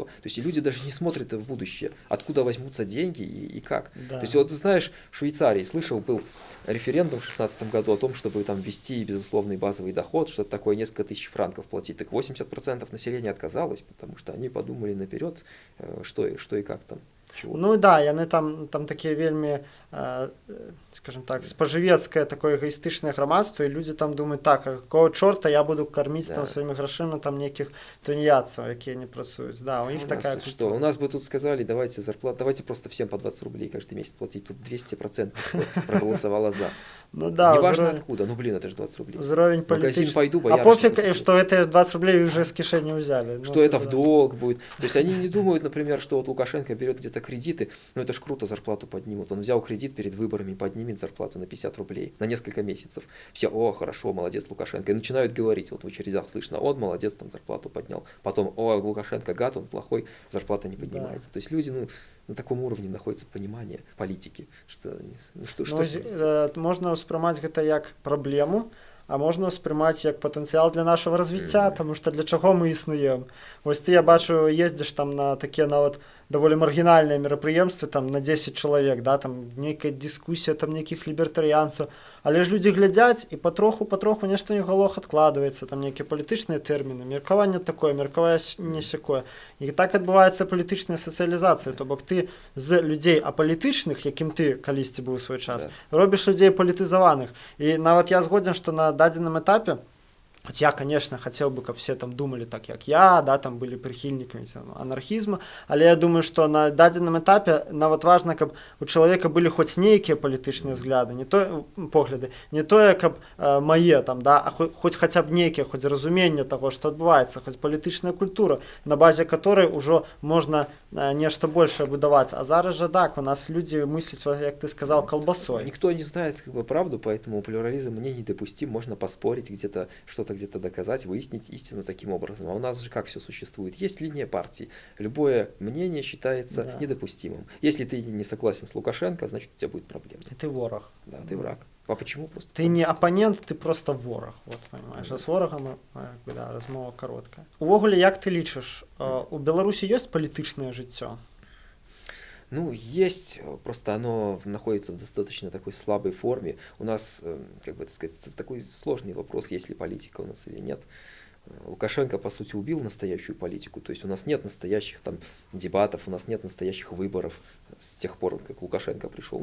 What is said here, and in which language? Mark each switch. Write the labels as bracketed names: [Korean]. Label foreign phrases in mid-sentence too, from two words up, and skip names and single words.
[Russian] То есть и люди даже не смотрят в будущее, откуда возьмутся деньги и как. Да. То есть вот знаешь, в Швейцарии, слышал, был референдум в 2016 году о том, чтобы там ввести безусловный базовый доход, что-то такое, несколько тысяч франков платить. Так 80% населения отказалось, потому что они подумали наперед, что и как там. Чего? [Belarusian] Ну да, яны там такія вельмі, [Russian] скажем так, [Belarusian] спажывецкае такое эгоістычнае грамадства, і людзі там думаюць, так, [Russian] а какого [Belarusian] чорта я буду корміць там сваімі грашыма там нейкіх тунеядцаў, якія не працуюць. [Russian] Да, у них такая культура. Что? У нас бы тут сказали, давайте зарплату, давайте просто всем по 20 рублей каждый месяц платить. Тут 200% проголосовало за. Ну да, неважно откуда, ну блин, это же 20 рублей. Уровень магазин пойду, а пофиг, что это 20 рублей уже с кишени взяли. Что это в долг будет. То есть они не думают, например, что вот Лукашенко берет где-то кредиты, ну это ж круто, зарплату поднимут. Он взял кредит перед выборами, поднимет зарплату на 50 рублей на несколько месяцев. Все, о, хорошо, молодец Лукашенко. И начинают говорить, вот в очередях слышно, он молодец, там зарплату поднял. Потом, о, Лукашенко гад, он плохой, зарплата не поднимается. Да. То есть люди, ну, на таком уровне находится понимание политики. [Belarusian] Можна ўспрымаць гэта як праблему, а можна ўспрымаць як патэнцыял для нашага развіцця, таму што для чаго мы існуем. Вось ты, я бачу, ездзіш там на такія нават даволі маргінальныя мерапрыемствы там на 10 чалавек, да, там нейкая дыскусія там нейкіх лібертарыянцаў, але ж людзі глядзяць і патроху нешта ў галах адкладваецца, там нейкія палітычныя тэрміны, меркаванне такое, меркаванне сякое. І так адбываецца палітычная сацыялізацыя, то бок ты з людзей апалітычных, якім ты калісьці быў у свой час, робіш людзей палітызаваных. І нават я згодзін, што на дадзеным этапе, [Russian] вот я, конечно, хотел бы, как все там думали так, как я, да, там были прихильниками анархизма, але я думаю, что [Belarusian] на дадзеным этапе нават [Russian] важно, каб у человека были хоть нейкие политичные взгляды, не то погляды, [Belarusian] не тое, каб мае [Russian] там, да, а хоть хотя бы нейкие, хоть разумение того, что отбывается, хоть политичная культура, на базе которой уже можно нечто большее будовать. [Belarusian] А зараз [Russian] же так, у нас люди мыслят, как ты сказал, колбасой. Никто не знает как бы правду, поэтому плюрализм мне недопустим, можно поспорить где-то, что-то где-то доказать, выяснить истину таким образом. А у нас же как все существует? Есть линия партии. Любое мнение считается недопустимым. Если ты не согласен с Лукашенко, значит у тебя будет проблема. И ты ворог. Да, ты враг. А почему просто? Ты не оппонент, ты просто ворог. Вот, понимаешь. А с ворогом да, размова короткая. [Belarusian] Увогуле, як ты лічыш, у Беларусі ёсць палітычнае жыццё? [Russian] Ну, есть, просто оно находится в достаточно такой слабой форме. У нас, как бы так сказать, такой сложный вопрос, есть ли политика у нас или нет. Лукашенко, по сути, убил настоящую политику. То есть у нас нет настоящих там дебатов, у нас нет настоящих выборов с тех пор, как Лукашенко пришел.